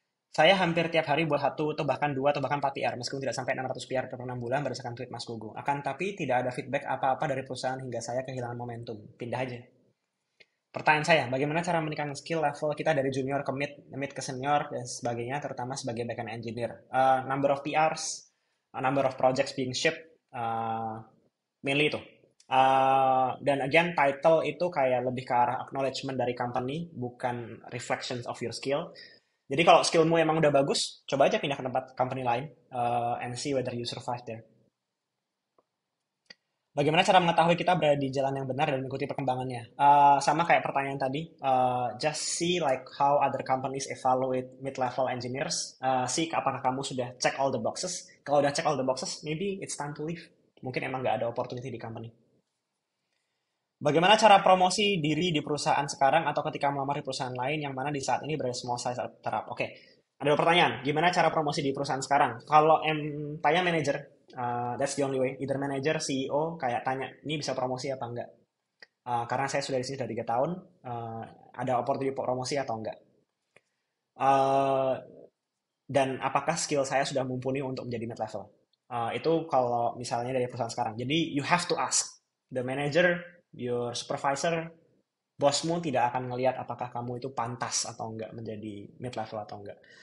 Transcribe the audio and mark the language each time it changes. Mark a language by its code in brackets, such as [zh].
[id] Saya hampir tiap hari buat satu atau bahkan dua atau bahkan 4 PR, meskipun tidak sampai 600 PR per 6 bulan berdasarkan tweet Mas Gogo. Akan tapi tidak ada feedback apa-apa dari perusahaan hingga saya kehilangan momentum. Pindah aja. Pertanyaan saya, bagaimana cara meningkatkan skill level kita dari junior ke mid, mid ke senior, dan sebagainya, terutama sebagai backend engineer. [en] Number of PRs, number of projects being shipped, mainly itu. [id] Dan again, title itu kayak lebih ke arah acknowledgement dari company, bukan [en] reflections of your skill. [id] Jadi kalau skillmu emang udah bagus, coba aja pindah ke tempat company lain [en] and see whether you survive there. [id] Bagaimana cara mengetahui kita berada di jalan yang benar dan mengikuti perkembangannya? Sama kayak pertanyaan tadi, [en] just see like how other companies evaluate mid-level engineers. See [id] apakah kamu sudah [en] check all the boxes. [id] Kalau udah [en] check all the boxes, maybe it's time to leave. [id] Mungkin emang nggak ada opportunity di company. Bagaimana cara promosi diri di perusahaan sekarang atau ketika melamar di perusahaan lain yang mana di saat ini berada [en] small size startup? [id] Oke, ada dua pertanyaan. Gimana cara promosi di perusahaan sekarang? Kalau tanya [en] manager, that's the only way. [id] Either manager, CEO, kayak tanya, ini bisa promosi apa enggak? Karena saya sudah di sini sudah 3 tahun, ada opportunity promosi atau enggak? Uh, dan apakah skill saya sudah mumpuni untuk menjadi mid level? Itu kalau misalnya dari perusahaan sekarang. Jadi [en] you have to ask the manager, your supervisor, [id] bosmu tidak akan ngelihat apakah kamu itu pantas atau enggak menjadi mid level atau enggak.